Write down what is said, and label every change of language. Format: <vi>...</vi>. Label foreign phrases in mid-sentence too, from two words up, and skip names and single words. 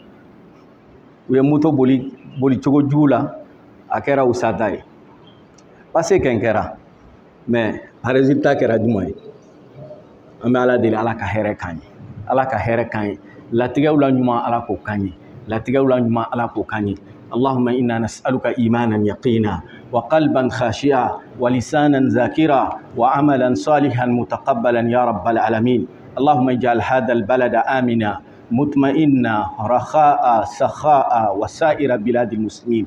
<bm>U ye moto boli cogo jugu la, a kɛra u sata ye. Passe kɛn kɛra, mais a résultat kɛra jumɛn ye? An bɛ Ala deli, Ala ka hɛrɛ k'an ye. Ala ka hɛrɛ k'an ye. Latigɛw la ɲuman, Ala k'o k'an ye. latigɛw la ɲuman Ala k'o k'an ye.</bm> <ar>اللهم إنا نسألك إيمانا يقينا وقلبا خاشعا ولسانا ذاكرا وعملا صالحا متقبلا يا رب العالمين. اللهم اجعل هذا البلد آمنا مطمئنا رخاء سخاء وسائر بلاد المسلمين.</ar>